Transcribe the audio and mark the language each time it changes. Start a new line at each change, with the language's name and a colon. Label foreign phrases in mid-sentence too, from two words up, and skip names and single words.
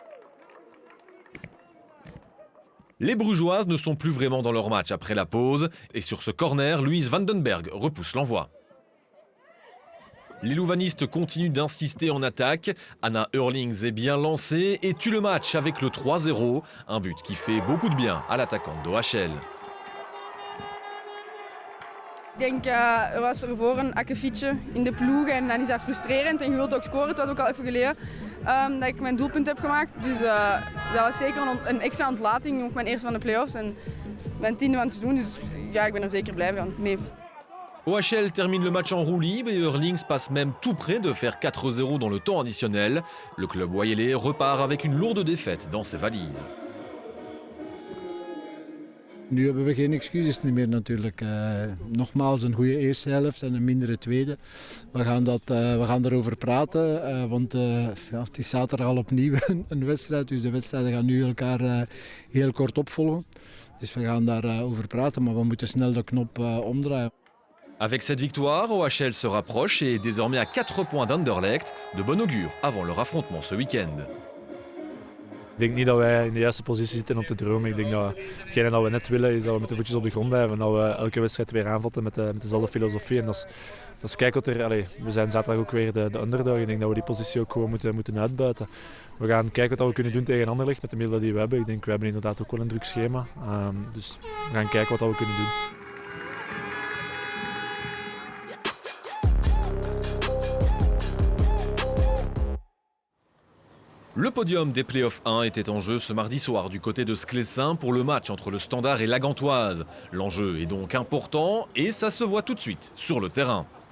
French: Les Brugeoises ne sont plus vraiment dans leur match après la pause. Et sur ce corner, Louise Vandenberg repousse l'envoi. Les louvanistes continuent d'insister en attaque. Anna Hurlings est bien lancée et tue le match avec le 3-0. Un but qui fait beaucoup de bien à l'attaquante d'OHL.
Dutch: Ik denk, was ervoor een akkefietje in de ploeg en dan is dat frustrerend en je wilt ook scoren. Het was ook al even geleden dat ik mijn doelpunt heb gemaakt. Dus dat was zeker een extra ontlating, ook mijn eerste van de play-offs en mijn 10e van het seizoen. Dus ja, ik ben er zeker blij mee.
French: OHL termine le match en roue libre et Hurlings passe même tout près de faire 4-0 dans le temps additionnel. Le club wallais repart avec une lourde défaite dans ses valises.
Dutch: Nu hebben we geen excuses meer natuurlijk. Nogmaals een goede eerste helft en een mindere tweede. We gaan erover praten, want het is zaterdag al opnieuw een wedstrijd. Dus de wedstrijden gaan nu elkaar heel kort opvolgen. Dus we gaan daarover praten, maar we moeten snel de knop omdraaien.
French: Avec cette victoire, OHL se rapproche et est désormais à 4 points d'Anderlecht, de bon augure avant leur affrontement ce week-end.
Dutch: Ik denk niet dat wij in de juiste positie zitten om te dromen. Ik denk dat hetgene dat we net willen is dat we met de voetjes op de grond blijven. En dat we elke wedstrijd weer aanvatten met dezelfde filosofie. En dat is kijken wat er... we zijn zaterdag ook weer de underdog. Ik denk dat we die positie ook gewoon moeten uitbuiten. We gaan kijken wat we kunnen doen tegen Anderlecht met de middelen die we hebben. Ik denk we hebben inderdaad ook wel een druk schema. Dus we gaan kijken wat we kunnen doen.
French: Le podium des playoffs 1 était en jeu ce mardi soir du côté de Sclessin pour le match entre le Standard et la Gantoise. L'enjeu est donc important et ça se voit tout de suite sur le terrain.